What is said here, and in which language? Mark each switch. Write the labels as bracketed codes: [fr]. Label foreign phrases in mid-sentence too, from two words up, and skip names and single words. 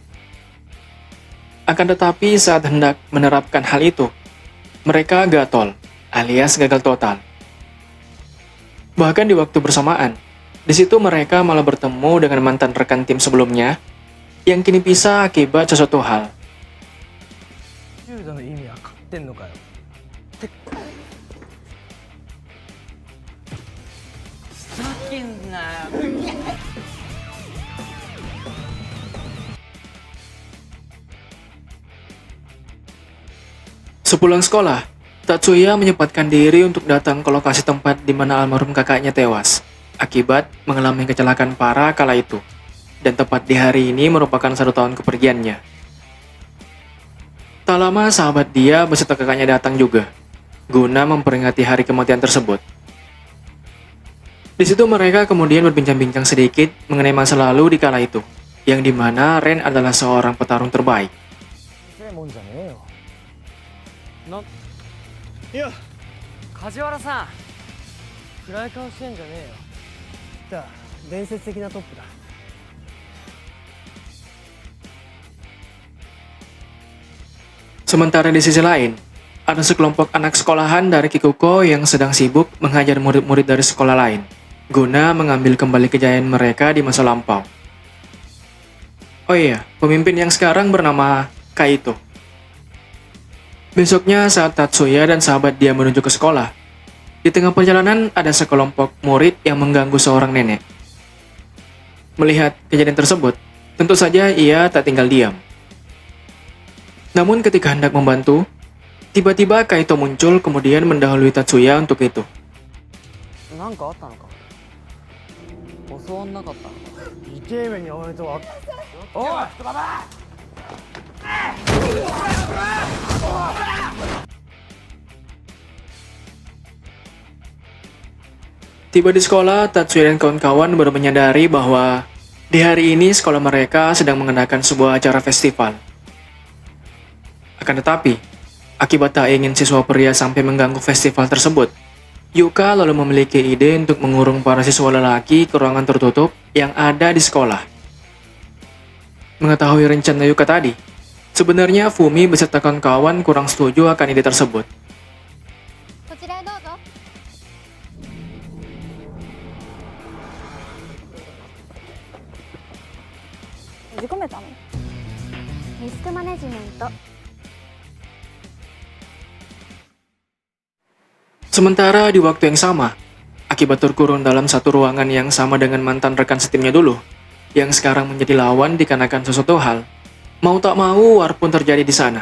[id] Akan tetapi saat hendak menerapkan hal itu, mereka gatal, alias gagal total. Bahkan di waktu bersamaan, di situ mereka malah bertemu dengan mantan rekan tim sebelumnya, yang kini pisah akibat sesuatu hal. [ja] 柔道の意味わかってんのかよ。ふざけんなよ。 [id] Sepulang sekolah, Tatsuya menyempatkan diri untuk datang ke lokasi tempat di mana almarhum kakaknya tewas, akibat mengalami kecelakaan parah kala itu, dan tepat di hari ini merupakan 1 tahun kepergiannya. Tak lama sahabat dia beserta kakaknya datang juga, guna memperingati hari kematian tersebut. Di situ mereka kemudian berbincang-bincang sedikit mengenai masa lalu di kala itu, yang dimana Ren adalah seorang petarung terbaik. [ja] いや梶原さん暗い顔してんじゃねえよ。じゃあ伝説的なトップだ。 [id] Sementara di sisi lain, ada sekelompok anak sekolahan dari Kikuko yang sedang sibuk menghajar murid-murid dari sekolah lain, guna mengambil kembali kejayaan mereka di masa lampau. Oh iya, pemimpin yang sekarang bernama Kaito. Besoknya saat Tatsuya dan sahabat dia menuju ke sekolah, di tengah perjalanan ada sekelompok murid yang mengganggu seorang nenek. Melihat kejadian tersebut, tentu saja ia tak tinggal diam. Namun ketika hendak membantu, tiba-tiba Kaito muncul kemudian mendahului Tatsuya untuk itu. [ja] なんかあったのか。襲わんなかったのか。イケメンにおめでとう。おい。 [id] Tiba di sekolah, Tatsuya dan kawan-kawan baru menyadari bahwa di hari ini sekolah mereka sedang mengadakan sebuah acara festival. Akan tetapi, akibat tak ingin siswa pria sampai mengganggu festival tersebut, Yuka lalu memiliki ide untuk mengurung para siswa lelaki ke ruangan tertutup yang ada di sekolah. Mengetahui rencana Yuka tadi, sebenarnya Fumi beserta kawan-kawan kurang setuju akan ide tersebut. [ja] こちらへどうぞ。閉じ込めたの？リスクマネジメント。 [id] Sementara di waktu yang sama, akibat terkurung dalam satu ruangan yang sama dengan mantan rekan setimnya dulu, yang sekarang menjadi lawan dikarenakan sesuatu hal, mau tak mau war pun terjadi di sana.